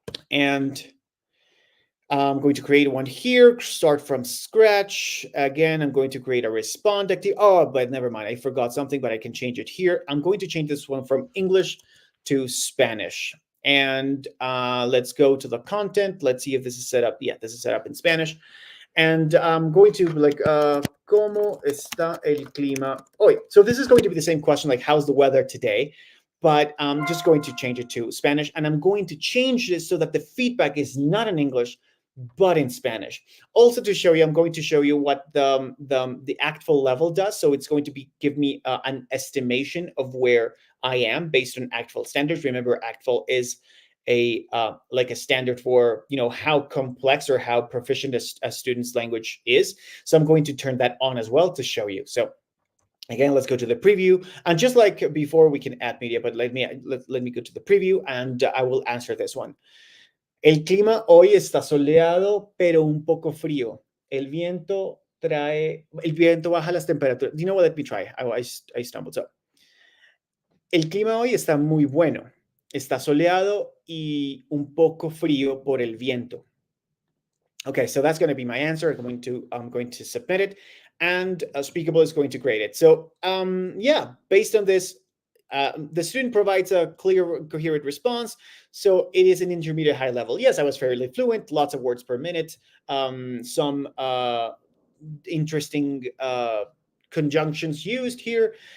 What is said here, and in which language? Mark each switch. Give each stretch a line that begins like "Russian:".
English: And I'm going to create one here, start from scratch. Again, I'm going to create a respond activity. Oh, but never mind. I forgot something, but I can change it here. I'm going to change this one from English to Spanish. And let's go to the content. Let's see if this is set up. Yeah, this is set up in Spanish. And I'm going to be like,
Spanish: ¿cómo está el clima hoy?
English: So this is going to be the same question, like, how's the weather today? But I'm just going to change it to Spanish. And I'm going to change this so that the feedback is not in English, but in Spanish. Also to show you, I'm going to show you what the ACTFL level does. So it's going to give me an estimation of where I am based on ACTFL standards. Remember, ACTFL is like a standard for how complex or how proficient a student's language is. So I'm going to turn that on as well to show you. So again, let's go to the preview. And just like before, we can add media, but let me go to the preview and I will answer this one.
Spanish: El clima hoy está soleado, pero un poco frío. El viento baja las temperaturas.
English: You know what? Let me try. I stumbled.
Spanish: So, el clima hoy está muy bueno. Está soleado y un poco frío por el viento.
English: Okay, so that's going to be my answer. I'm going to submit it, and Speakable is going to grade it. So, yeah, based on this, the student provides a clear, coherent response. So it is an intermediate high level. Yes, I was fairly fluent, lots of words per minute, some interesting conjunctions used here.